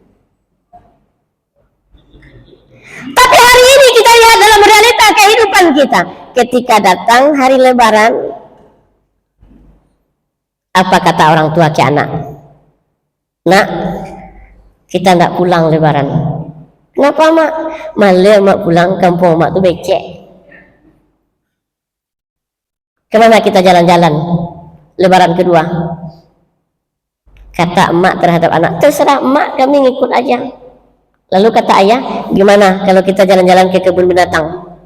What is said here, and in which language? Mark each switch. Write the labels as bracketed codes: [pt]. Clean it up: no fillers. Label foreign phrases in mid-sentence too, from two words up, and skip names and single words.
[id] Tapi hari ini kita lihat dalam realita kehidupan kita, ketika datang hari Lebaran, apa kata orang tua ke anak? Nak, kita tidak pulang Lebaran. Kenapa mak? Malah mak pulang kampung mak tu becek. Kemana kita jalan-jalan Lebaran kedua? Kata emak terhadap anak, terserah emak, kami ngikut aja. Lalu kata ayah, gimana kalau kita jalan-jalan ke kebun binatang?